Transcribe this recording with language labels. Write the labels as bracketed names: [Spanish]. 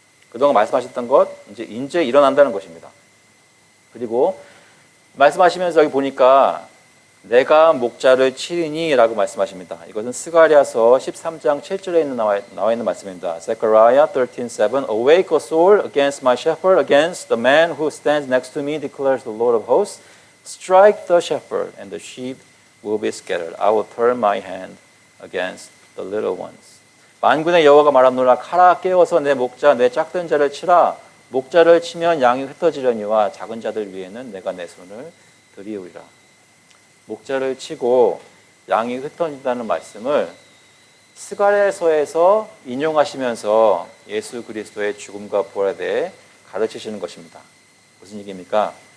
[Korean] 그동안 말씀하셨던 것 이제 일어난다는 것입니다. 그리고 말씀하시면서 여기 보니까 내가 목자를 치리니 라고 말씀하십니다. 이것은 스가랴서 13장 7절에 나와 있는 말씀입니다. [English] Zechariah 13:7 Awake, O sword, against my shepherd, against the man who stands next to me, declares the Lord of hosts. Strike the shepherd, and the sheep will be scattered. I will turn my hand against the little ones. [Korean] 만군의 여호와가 말하노라. 칼아 깨어서 내 목자 내 짝든 자를 치라. 목자를 치면 양이 흩어지려니와 작은 자들 위에는 내가 내 손을 들이우리라. 목자를 치고 양이 흩어진다는 말씀을 스가랴서에서 인용하시면서 예수 그리스도의 죽음과 부활에 대해 가르치시는 것입니다. 무슨 얘기입니까?